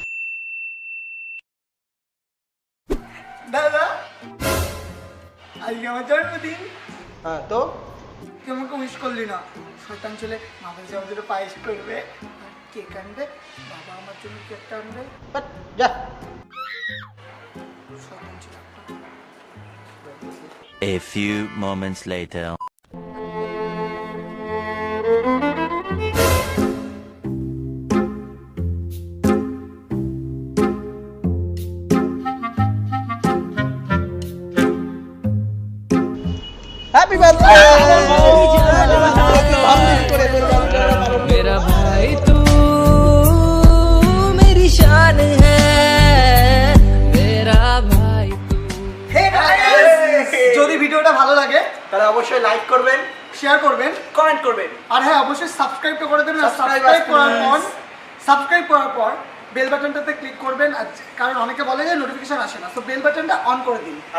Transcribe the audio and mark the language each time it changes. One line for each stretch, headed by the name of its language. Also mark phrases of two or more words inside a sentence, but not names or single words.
Bangla: দাদা আজকে আমার জন্মদিন। হ্যাঁ তো তুই আমাকে উইশ করলি না। শয়তান ছেলে, মাথায় যে আমাদের পায়েস করবে, কেক আনবে, বাবা আমার জন্য কেকটা আনবে। যা শয়তান ছেলে।
English: A few moments later. Happy birthday!
Hindi: मेरा भाई तू मेरी शान है, मेरा भाई तू।
Bangla: যদি ভিডিওটা ভালো লাগে তাহলে অবশ্যই লাইক করবেন, শেয়ার করবেন, কমেন্ট করবেন, আর হ্যাঁ অবশ্যই সাবস্ক্রাইবটা করে দেবেন। সাবস্ক্রাইব করার পর বেল বাটনটাতে ক্লিক করবেন, কারণ অনেকে বলে যে নোটিফিকেশন আসে না, সো বেল বাটনটা অন করে দিন।